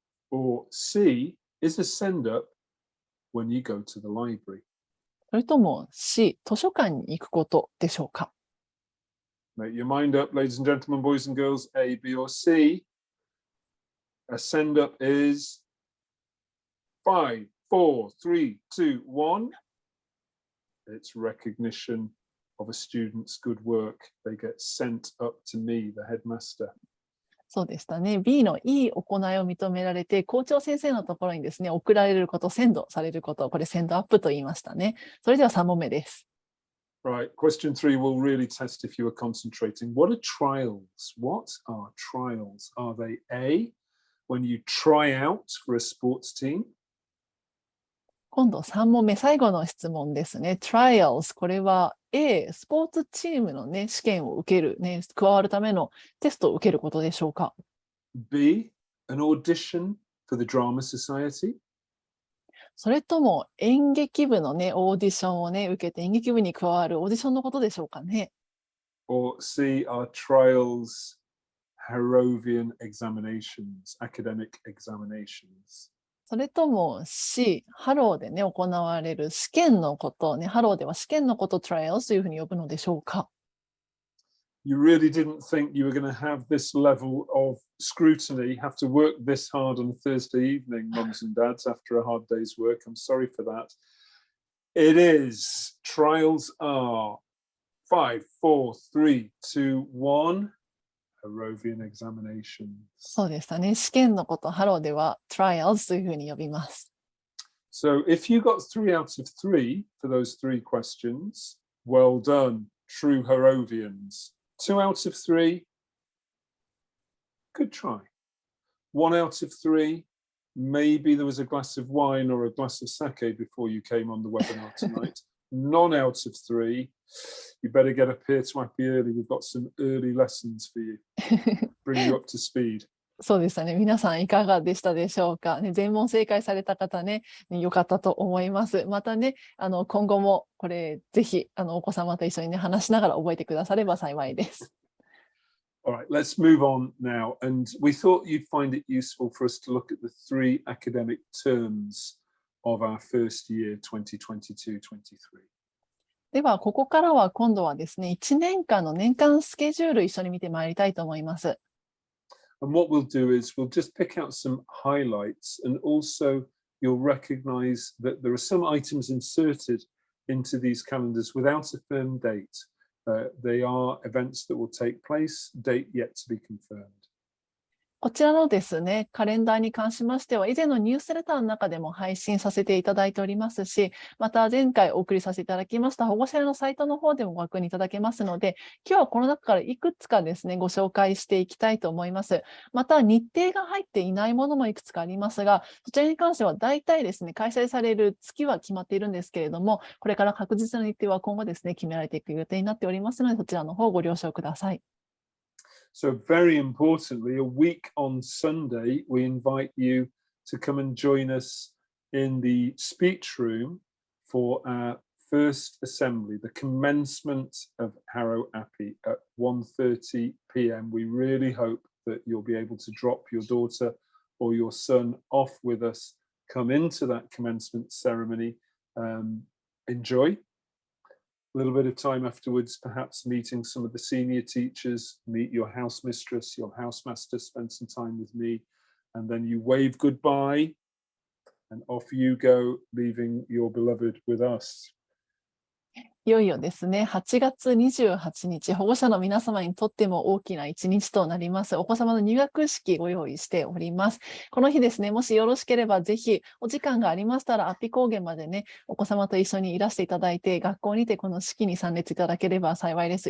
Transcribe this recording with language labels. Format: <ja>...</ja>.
<en>Or C, is a send up when you go to the library?</en> <ja>それとも C、図書館に行くことでしょうか。</ja> <en>Make your mind up, ladies and gentlemen, boys and girls. A, B, or C. A send up is 5, 4, 3, 2, 1. It's recognition of a student's good work. They get sent up to me, the headmaster.</en> <ja>そうでしたね。 B のいい行いを認められて、校長先生のところにですね、送られること、センドされること、これセンドアップと言いましたね。それでは3問目です。</ja> <en>Right, question 3 will really test if you are concentrating. What are trials? What are trials? Are they A, when you try out for a sports team?</en> <ja>今度3問目、最後の質問ですね。trials、これは A、スポーツチームのね、試験を受ける、ね、加わるためのテストを受けることでしょうか。</ja> <en>B, an audition for the drama society?</en> <ja>それとも演劇部のね、オーディションをね、受けて演劇部に加わるオーディションのことでしょうかね。</ja> <en>Or C, are trials Harrovian examinations, academic examinations?</en> <ja>それとも C、ハローでね、行われる試験のことをね、ハローでは試験のことを trials というふうに呼ぶのでしょうか。</ja> <en>You really didn't think you were going to have this level of scrutiny, have to work this hard on a Thursday evening, mums and dads, after a hard day's work. I'm sorry for that. It is. Trials are 5, 4, 3, 2, 1. Harrovian examinations.</en> <ja>そうでしたね。試験のこと、ハローでは trials というふうに呼びます。</ja> <en>So if you got 3 out of 3 for those 3 questions, well done, true Harrovians. 2 out of 3, good try. 1 out of 3, maybe there was a glass of wine or a glass of sake before you came on the webinar tonight. None out of 3, you better get up here to Appi early. We've got some early lessons for you. Bring you up to speed.</en> <ja>そうでしたね。皆さんいかがでしたでしょうか。ね、全問正解された方ね、良かったと思います。またね、今後もこれぜひお子様と一緒にね、話しながら覚えてくだされば幸いです。</ja> <en>All right, let's move on now. And we thought you'd find it useful for us to look at the 3 academic terms of our first year 2022-23.</en> <ja>では、ここからは今度はですね、1年間の年間スケジュール一緒に見てまいりたいと思います。</ja> <en>And what we'll do is we'll just pick out some highlights, and also you'll recognize that there are some items inserted into these calendars without a firm date. They are events that will take place, date yet to be confirmed.</en> <ja>こちらのですね、カレンダーに関しましては、以前のニュースレターの中でも配信させていただいておりますし、また前回お送りさせていただきました保護者用のサイトの方でもご確認いただけますので、今日はこの中からいくつかですね、ご紹介していきたいと思います。また日程が入っていないものもいくつかありますが、そちらに関しては大体ですね、開催される月は決まっているんですけれども、これから確実な日程は今後ですね、決められていく予定になっておりますので、そちらの方をご了承ください。</ja> <en>So very importantly, a week on Sunday, we invite you to come and join us in the speech room for our first assembly, the commencement of Harrow Appi at 1:30 p.m. We really hope that you'll be able to drop your daughter or your son off with us, come into that commencement ceremony, enjoy. A little bit of time afterwards, perhaps meeting some of the senior teachers, meet your house mistress, your housemaster, spend some time with me, and then you wave goodbye and off you go, leaving your beloved with us.</en> <ja>いよいよですね、8月28日、保護者の皆様にとっても大きな一日となります。お子様の入学式ご用意しております。この日ですね、もしよろしければぜひお時間がありましたら、安比高原までね、お子様と一緒にいらしていただいて、学校にてこの式に参列いただければ幸いです。</ja>